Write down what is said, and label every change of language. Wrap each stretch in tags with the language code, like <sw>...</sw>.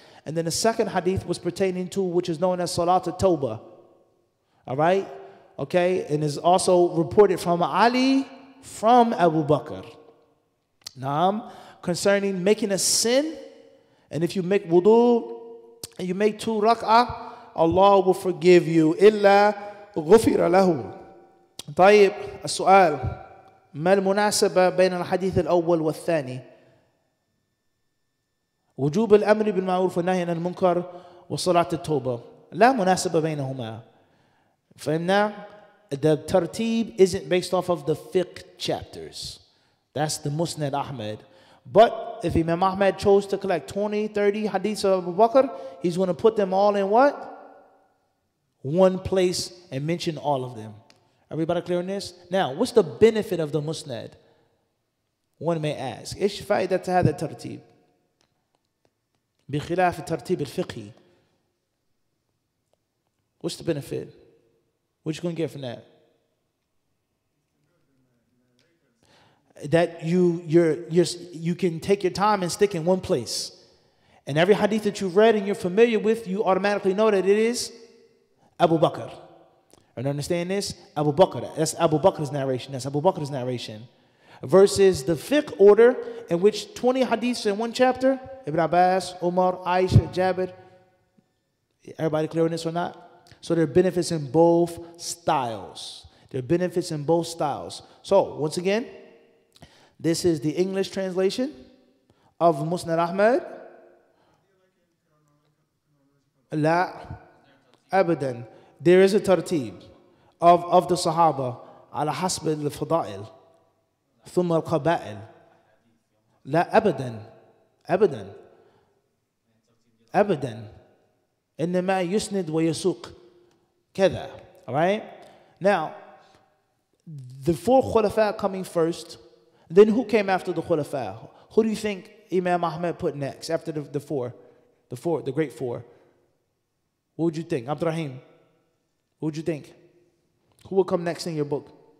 <en>And then the second hadith was pertaining to which is known as Salat al-Tawbah. All right? Okay? And is also reported from Ali from Abu Bakr. Naam. Concerning making a sin. And if you make wudu and you make 2 rak'ah, Allah will forgive you.</en> <ar>إِلَّا غُفِرَ لَهُ. طيب السؤال ما المناسبة بين الحديث الأول والثاني؟ وجوب الأمر بالمعروف والنهي عن المنكر وصلاة التوبة لا مناسبة بينهما.</ar> <en>فإن the tartib isn't based off of the fiqh chapters. That's the Musnad Ahmad. But if Imam Ahmad chose to collect 20, 30 hadiths of Abu Bakr, he's going to put them all in what? One place and mention all of them. Everybody clear on this? Now, what's the benefit of the Musnad? One may ask.</en> <ar>إيش فائدة هذا الترتيب؟ بخلاف الترتيب الفقهي.</ar> <en>What's the benefit? What you going to get from that? That you can take your time and stick in one place. And every hadith that you've read and you're familiar with, you automatically know that it is Abu Bakr. And understand this? Abu Bakr. That's Abu Bakr's narration. That's Abu Bakr's narration. Versus the fiqh order in which 20 hadiths in one chapter, Ibn Abbas, Umar, Aisha, Jabir, Everybody clear on this or not? So there are benefits in both styles. There are benefits in both styles. So once again, this is the English translation of Musnad Ahmad.</en> <ar>La abadan.</ar> <en>There is a tartib of the Sahaba</en> <ar>على حسب الفضائل ثم القبائل. لا أبدا أبدا أبدا إنما يسند ويسوق كذا.</ar> <en>All right? Now, the four khulafa coming first, then who came after the khulafa? Who do you think Imam Ahmad put next after the great four? What would you think? Abdurrahim, what would you think? Who will come next in your book?</en>